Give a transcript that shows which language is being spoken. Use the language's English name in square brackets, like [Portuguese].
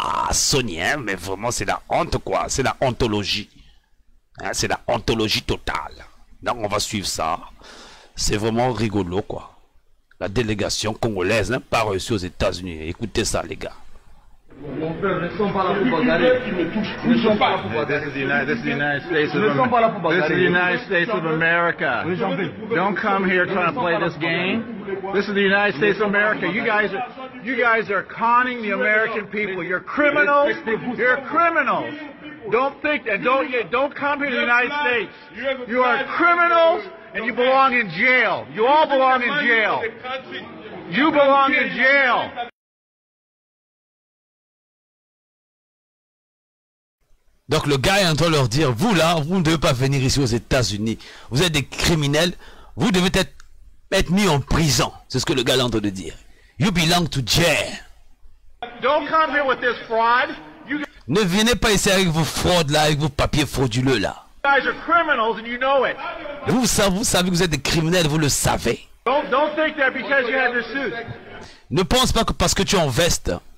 [French] Sonia, mais vraiment c'est la honte quoi, c'est la ontologie. C'est la ontologie totale. Donc on va suivre ça. C'est vraiment rigolo quoi. La délégation congolaise pas reçue aux États-Unis. Écoutez ça les gars. Mon père, ne sont pas là pour bagarrer. Ils ne sont pas là pour bagarrer. [English] This is the United States of America. Don't come here trying to play this game. This is the United States of America. You guys are conning the American people. You're criminals. You're criminals. Don't think and don't come here to the United States. You are criminals and you belong in jail. You all belong in jail. You belong in jail. [French] Donc le gars est en train de leur dire, vous là, vous ne devez pas venir ici aux États-Unis. Vous êtes des criminels, vous devez être mis en prison. C'est ce que le gars est en train de dire. [English] You belong to jail. Don't come here with this fraud. [French] Ne venez pas ici avec vos fraudes là, avec vos papiers frauduleux là. [English] You guys are criminals and you know it. [French] Vous savez que vous êtes des criminels, vous le savez. [English] Don't think that because you have your suit. [French] Ne pense pas que parce que tu es en veste.